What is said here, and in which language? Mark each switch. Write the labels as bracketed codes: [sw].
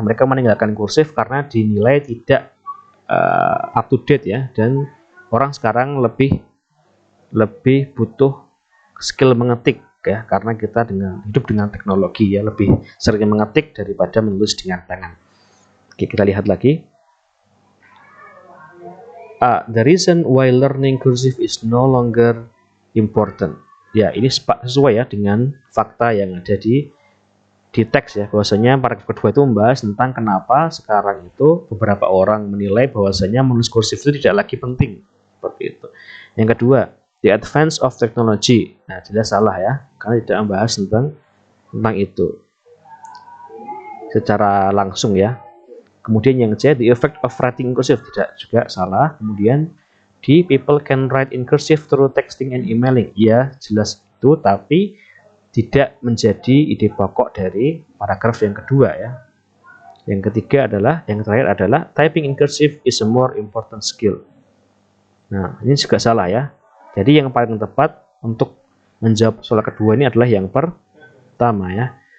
[id] Mereka meninggalkan kursif karena dinilai tidak [en] up to date [id] ya, dan orang sekarang lebih butuh skill mengetik ya, karena kita hidup dengan teknologi ya, lebih sering mengetik daripada menulis dengan tangan. Oke, kita lihat lagi. [en] The reason why learning cursive is no longer important. [id] Ya, ini sesuai ya dengan fakta yang ada di teks ya, bahwasanya paragraf kedua itu membahas tentang kenapa sekarang itu beberapa orang menilai bahwasanya menulis kursif itu tidak lagi penting, seperti itu. Yang kedua, [en] the advance of technology. [id] Nah, jelas salah ya, karena tidak membahas tentang itu secara langsung ya. Kemudian yang C, [en] the effect of writing cursive, [id] tidak juga salah. Kemudian [en] di people can write in cursive through texting and emailing. [id] Ya, jelas itu, tapi tidak menjadi ide pokok dari paragraf yang kedua ya. Yang ketiga adalah, yang terakhir adalah [en] typing in cursive is a more important skill. [id] Nah, ini juga salah ya. Jadi yang paling tepat untuk menjawab soal kedua ini adalah yang pertama ya.